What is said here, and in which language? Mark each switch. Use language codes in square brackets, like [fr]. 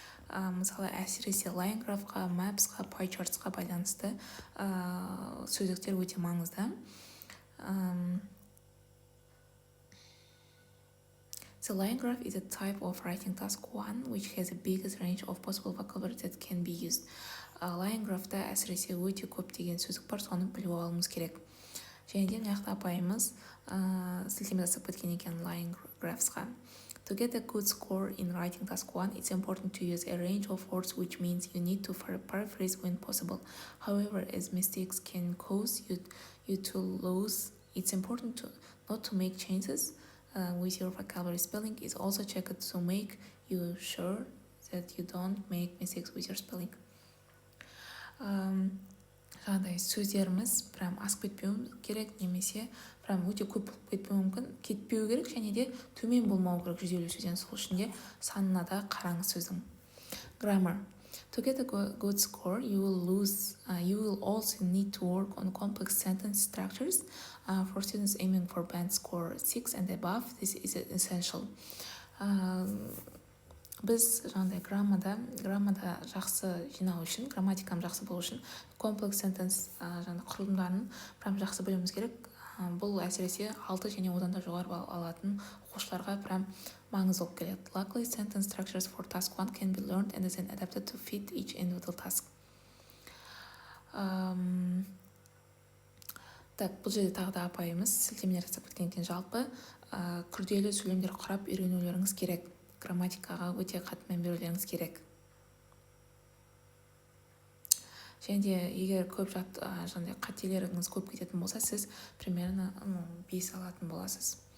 [kk] Мысалы әсіресе line graphқа, mapsқа, pie chartsқа байланысты сөздіктер өте маңызды. [en] The line graph is a type of writing task 1 which has the biggest range of possible vocabulary that can be used. [kk] Line graph'та әсіресе өте көп деген сөздік бар, соны біліп алуымыз керек. Және де мыняқта апайымыз сілтеме жасап кеткен екен line graphsқа. [en] To get a good score in writing task 1, it's important to use a range of words, which means you need to paraphrase when possible. However, as mistakes can cause you to lose, it's important not to make changes with your vocabulary. Spelling is also checked to make you sure that you don't make mistakes with your spelling. [kk] Жаңағыдай сөздеріміз прям асып кетпеу керек, немесе прям өте көп кетпеу мүмкін, кетпеу керек, және де төмен болмау керек 150 сөзден. Сол үшін де санына да қараңыз сөздің. Grammar. [en] To get a good score, you will also need to work on complex sentence structures. For students aiming for band score 6 and above, this is essential. [kk] Біз жаңағыдай граммада жақсы жинау үшін, грамматикам жақсы болу үшін комплекс сентенс жаңағы құрылымдарын прям жақсы білуіміз керек. Бұл әсіресе 6 және одан да жоғары балл алатын оқушыларға прям маңызды болып келеді. [en] Luckily, sentence structures for task 1 can be learned and then adapted to fit each individual task. [kk] Так, бұл жерде тағы да апайымыз сілтемелер жасап кеткеннен кейін жалпы күрделі сөйлемдер құрап үйренулеріңіз керек. Грамматикаға өте қатты мән берулеріңіз керек. Және де егер көп жаңағыдай қателеріңіз көп кететін болса, сіз примерно 5 алатын боласыз.